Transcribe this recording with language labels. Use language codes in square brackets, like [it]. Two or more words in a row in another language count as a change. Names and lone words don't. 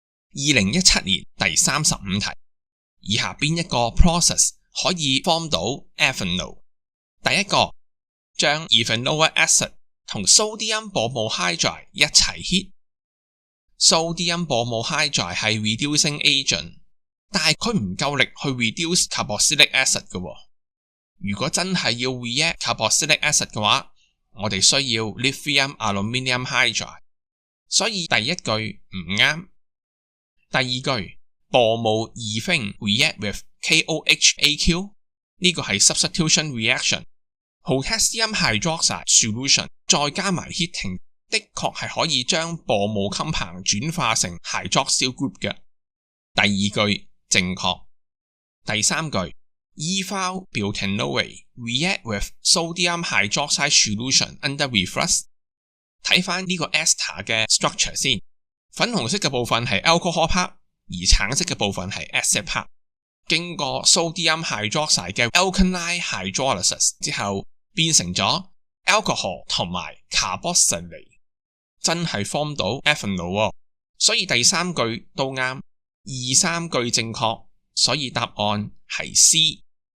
[yue] 2017 年第35題，以下邊一個 process 可以 form 到 ethanol？第一個，將 [en] ethanoic acid [yue] 同 [en] sodium bromohydride [yue] 一齊 heat。 [en] sodium bromohydride [yue] 係 [en] reducing agent， [yue] 但係佢唔夠力去 reduce [en] carboxylic acid [yue] 嘅。如果真係要 react [en] carboxylic acid [yue] 嘅話，我哋需要 [en] lithium aluminium hydride， [yue] 所以第一句唔啱。第二句 [en] bromoethane react with KOHAQ， [yue] 呢個係 [en] substitution reaction。 potassium hydroxide solution [yue] 再加埋 heating， 的確係可以將 [en] bromo compound [yue] 轉化成 [en] hydroxyl group [yue] 嘅。第二句正確。第三句 [en] ethyl butanoate react with sodium hydroxide solution under reflux。 [yue] 睇翻呢個 ester 嘅 structure 先，粉紅色嘅部分係 [en] alcohol part， [yue] 而橙色嘅部分係 [en] acid part。 [yue] 經過 [en] sodium hydroxide [yue] 嘅 [en] alkaline hydrolysis [yue] 之後，變成咗 alcohol 同埋 carboxylate， 真係 form 到 ethanol。所以第三句都啱，二三句正確，所以答案係 C。